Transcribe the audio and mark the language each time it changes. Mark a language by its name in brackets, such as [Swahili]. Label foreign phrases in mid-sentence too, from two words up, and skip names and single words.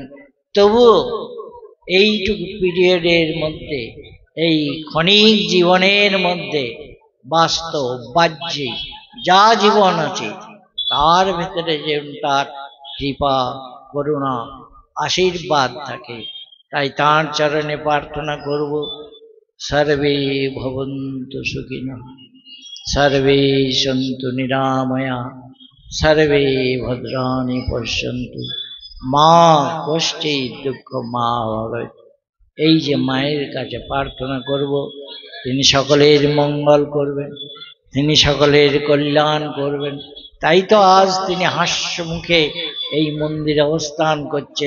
[Bangla] তবুও এইটুকু পিরিয়ডের মধ্যে, এই ক্ষণিক জীবনের মধ্যে বাস্তব বাহ্যিক যা জীবন আছে তার ভেতরে যেন তার কৃপা করুণা আশীর্বাদ থাকে। তাই তাঁর চরণে প্রার্থনা করব, [Sanskrit] সর্বে ভবন্তু সুখিনঃ, সর্বে সন্তু নিরাময়া, সর্বে ভদ্রাণি পশ্যন্তু, মা কষ্টিৎ দুঃখম মা ভবেৎ। [Bangla] এই যে মায়ের কাছে প্রার্থনা করব, তিনি সকলের মঙ্গল করবেন, তিনি সকলের কল্যাণ করবেন। তাই তো আজ তিনি হাস্য মুখে এই মন্দিরে অবস্থান করছেন।